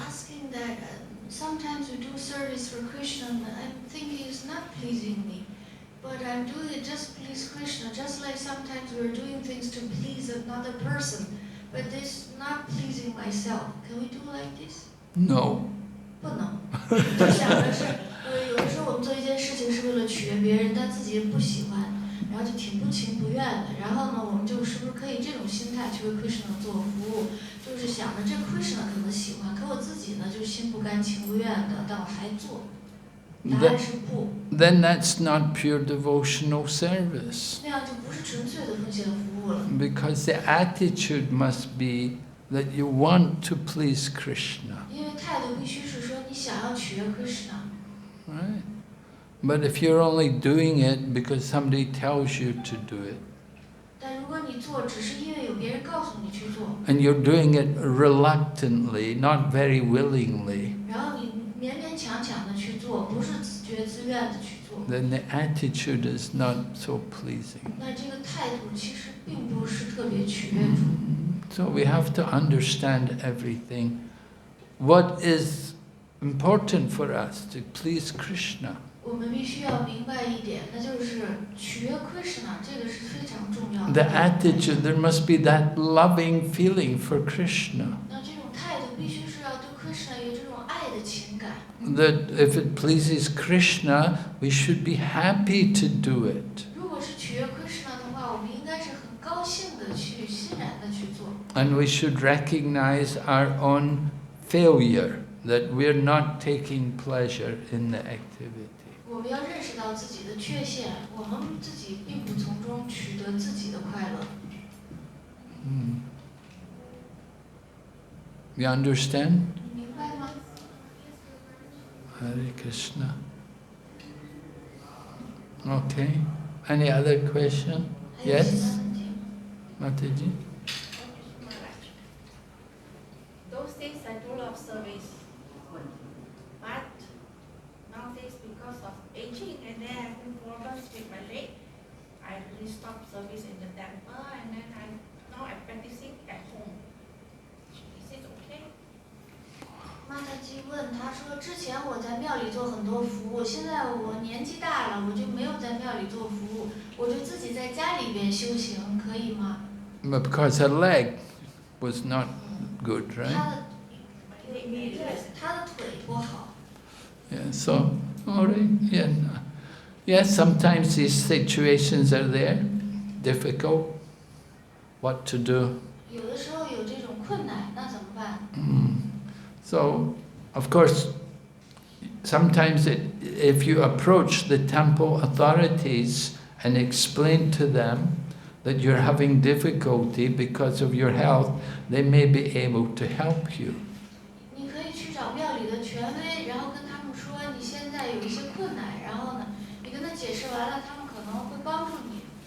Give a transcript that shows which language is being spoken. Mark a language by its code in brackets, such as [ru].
[en] asking that sometimes we do service for Krishna, but I'm thinking it's not pleasing me. But I'm doing it just to please Krishna, just like sometimes we're doing things to please another person. But this not pleasing myself. Can we do like this? No. [zh] 不能。就想的是，有的时候我们做一件事情是为了取悦别人，但自己也不喜欢，然后就挺不情不愿的。然后呢，我们就是不是可以这种心态去为 Krishna 做服务？就是想着这 Krishna 可能喜欢，可我自己呢就心不甘情不愿的，但我还做。答案是不。 [en] Then that's not pure devotional service. [zh] 那样就不是纯粹的奉献服务了。 [en] Because the attitude must be that you want to please Krishna. [zh] 因为态度必须是说你想要取悦 Krishna。 [en] Right? But if you're only doing it because somebody tells you to do it, [zh] 但如果你做只是因为有别人告诉你去做， [en] and you're doing it reluctantly, not very willingly, [zh] 然后你勉勉强强的去做，不是自觉自愿的去做， [en] then the attitude is not so pleasing. [zh] 那这个态度其实并不是特别取悦主。 [en] So we have to understand everything. What is important for us to please Krishna? [zh] 我们必须要明白一点，那就是取悦 Krishna 这个是非常重要 [en] The [zh] 的。 [en] attitude, there must be that loving feeling for Krishna. [zh] 那这种态度必须是要对 Krishna 有这种爱的情感。 [en] That if it pleases Krishna, we should be happy to do it. [zh] 如果是取悦 Krishna 的话，我们应该是很高兴的去欣然的去做。 [en] And we should recognize our own failure, that we're not taking pleasure in the activity. [zh] 我们要认识到自己的缺陷，我们自己并不从中取得自己的快乐。 [en] You understand? [zh] 明白吗？ [en] Hare Krishna. Okay. Any other question? [zh] 还有其他 [en] Yes? [zh] 问题？ [en] Mataji? Those days I do a lot of service, but nowadays because of aging and then having problems with my leg, I really stopped service in the temple and then now I'm practicing at home. Is it okay? [zh] 玛塔基问他说：“之前我在庙里做很多服务，现在我年纪大了，我就没有在庙里做服务，我就自己在家里边修行，可以吗？” [en] Because her leg was not good, [zh] 他 [en] right? [zh] 的腿不好。 [en] Yeah, so, all right, yeah. Yes, sometimes these situations are there, difficult, what to do. [zh] 有的时候有这种困难，那怎么办？ [en] So, of course, sometimes if you approach the temple authorities and explain to them that you're having difficulty because of your health, they may be able to help you. [zh] 你可以去找庙里的权威，然后跟他们说你现在有一些困难，然后呢，你跟他解释完了，他们可能会帮助你。